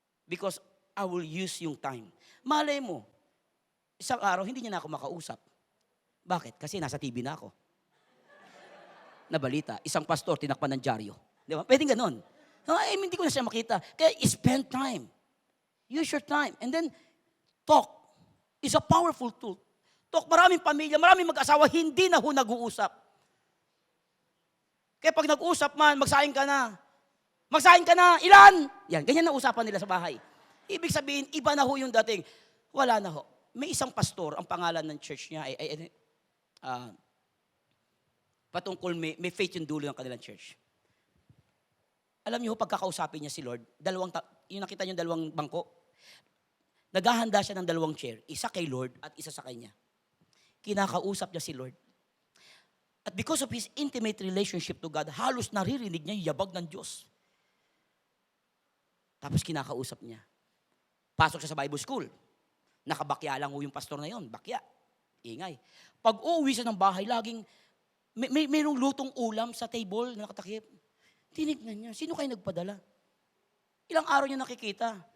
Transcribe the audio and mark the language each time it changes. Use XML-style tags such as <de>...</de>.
<en>Because I will use</en> <tl>yung</tl> <en>time.</en> <tl>Malay mo, isang araw, hindi niya na ako makausap. Bakit? Kasi nasa TV na ako. Nabalita, isang pastor, tinakpan ng dyaryo. Di ba? Pwedeng ganon. Hindi ko na siya makita. Kaya</tl> <en>spend time. Use your time. And then, talk is a powerful tool.</en> <tl>Talk, maraming pamilya, maraming mag-asawa, hindi na ho nag-uusap. Kaya pag nag-usap man, magsaing ka na. Magsaing ka na, ilan? Yan, ganyan na usapan nila sa bahay. Ibig sabihin, iba na ho yung dating. Wala na ho. May isang pastor, ang pangalan ng church niya patungkol may faith yung dulo ng kanilang church. Alam niyo, pagkakausapin niya si Lord, yung nakita niyo dalawang bangko, naghahanda siya ng dalawang chair, isa kay Lord at isa sa kanya. Kinakausap niya si Lord. At</tl> <en>because of his intimate relationship to God,</en> <tl>halos naririnig niya yung yabag ng Diyos. Tapos kinakausap niya. Pasok siya sa Bible school. Nakabakya lang yung pastor na yon, bakya. Ingay. Pag uuwi siya ng bahay, laging mayroong lutong ulam sa table na nakatakip. Tinignan niya, sino kayo nagpadala? Ilang araw niya nakikita.</tl>